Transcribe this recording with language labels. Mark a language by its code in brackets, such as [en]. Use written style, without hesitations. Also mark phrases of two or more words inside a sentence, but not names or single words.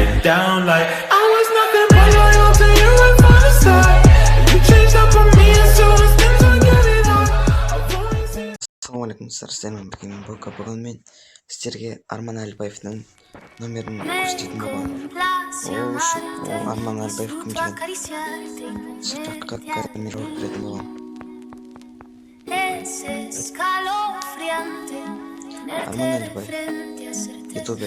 [en] down like I was nothing but loyal to you and for the start. You changed up on me and so it's things I get it on. [kk] Ассалаумағалейкум достар, сіздермен бірге мен Бока. Бүгін мен сіздерге Арман Әлібаевтың номерін көрсететін боламын. Ол Арман Әлібаев кім деген сұраққа камера беретін боламын. Арман Әлібаев, ютубер.